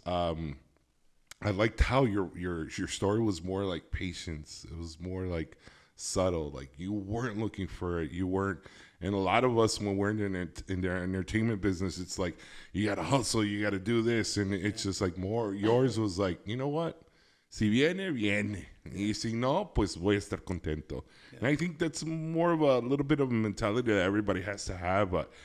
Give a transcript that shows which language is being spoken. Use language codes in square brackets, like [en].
[en] I liked how your story was more like patience. It was more like subtle. Like you weren't looking for it. You weren't. And a lot of us, when we're in the entertainment business, it's like, you got to hustle, you got to do this. And it's just like more. Yours was like, you know what? [es] Si viene, viene. Y si no, pues voy a estar contento. [en] Yeah. And I think that's more of a little bit of a mentality that everybody has to have.